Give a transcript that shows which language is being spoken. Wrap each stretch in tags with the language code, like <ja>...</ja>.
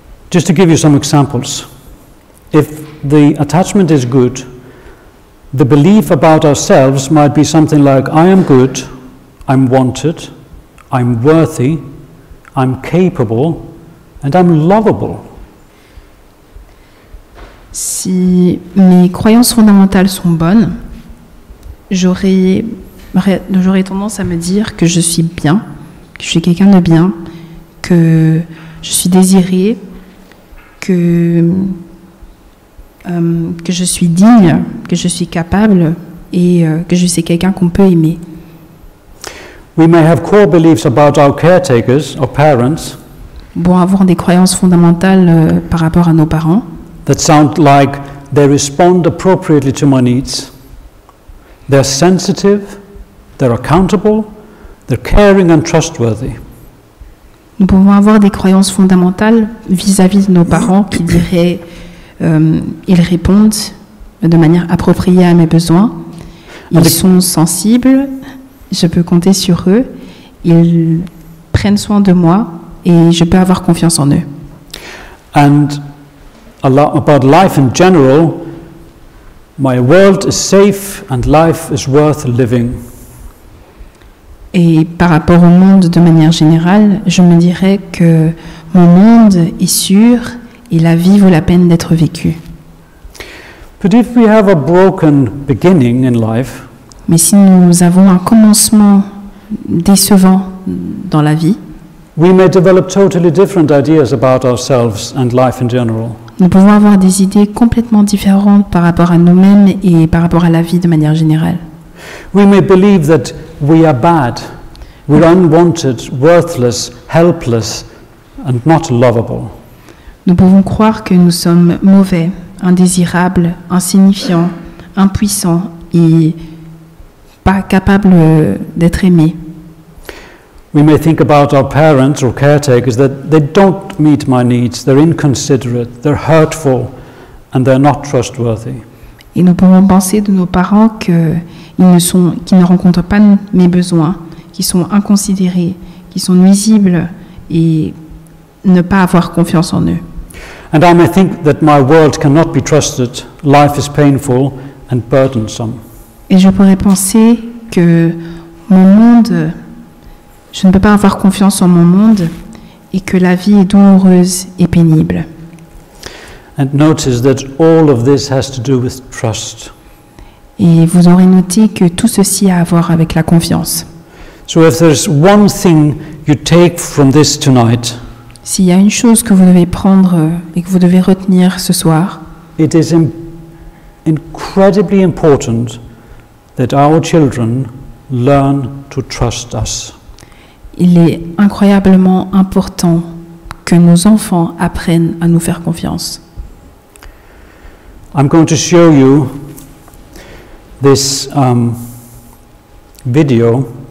<en>Just to give you some examples, if the attachment is good, the belief about ourselves might be something like, I am good, I'm wanted, I'm worthy, I'm capable, and I'm lovable.</en> <fr>Si mes croyances fondamentales sont bonnes, j'aurais tendance à me dire que je suis bien, que je suis quelqu'un de bien, que je suis désirée, que je suis digne, que je suis capable et que je suis quelqu'un qu'on peut aimer.</fr> <en>We may have core beliefs about our caretakers, our parents.</en> <fr>Bon, avoir des croyances fondamentales par rapport à nos parents.</fr> <en>That sound like they respond appropriately to my needs. They're sensitive, they're accountable, they're caring and trustworthy.</en> <fr>Nous pouvons avoir des croyances fondamentales vis-à-vis de nos parents qui diraient ils répondent de manière appropriée à mes besoins, ils sont sensibles, je peux compter sur eux, ils prennent soin de moi et je peux avoir confiance en eux.</fr> <en>And about life in general, my world is safe and life is worth living.</en> <fr>Et par rapport au monde de manière générale, je me dirais que mon monde est sûr et la vie vaut la peine d'être vécue.</fr> <en>But if we have a broken beginning in life,</en> <fr>mais si nous avons un commencement décevant dans la vie,</fr> <en>we may develop totally different ideas about ourselves and life in general.</en> <fr>Nous pouvons avoir des idées complètement différentes par rapport à nous-mêmes et par rapport à la vie de manière générale.</fr> <en>We may believe that we are bad, we're unwanted, worthless, helpless, and not lovable.</en> <fr>Nous pouvons croire que nous sommes mauvais, indésirables, insignifiants, impuissants et pas capables d'être aimés.</fr> <en>We may think about our parents or caretakers that they don't meet my needs, they're inconsiderate, they're hurtful, and they're not trustworthy.</en> <fr>Et nous pouvons penser de nos parents qu'ils qui ne rencontrent pas mes besoins, qui sont inconsidérés, qui sont nuisibles et ne pas avoir confiance en eux.</fr> <en>And I may think that my world cannot be trusted, life is painful and burdensome.</en> <fr>Et je pourrais penser que mon monde, je ne peux pas avoir confiance en mon monde et que la vie est douloureuse et pénible.</fr> <en>And notice that all of this has to do with trust.</en> <fr>Et vous aurez noté que tout ceci a à voir avec la confiance.</fr> <en>So if there's one thing you take from this tonight,</en> <fr>S'il y a une chose que vous devez prendre et que vous devez retenir ce soir,</fr> <en>it is incredibly important that our children learn to trust us.</en> <fr>il est incroyablement important que nos enfants apprennent à nous faire confiance.</fr> <en>I'm going to show you this video.</en>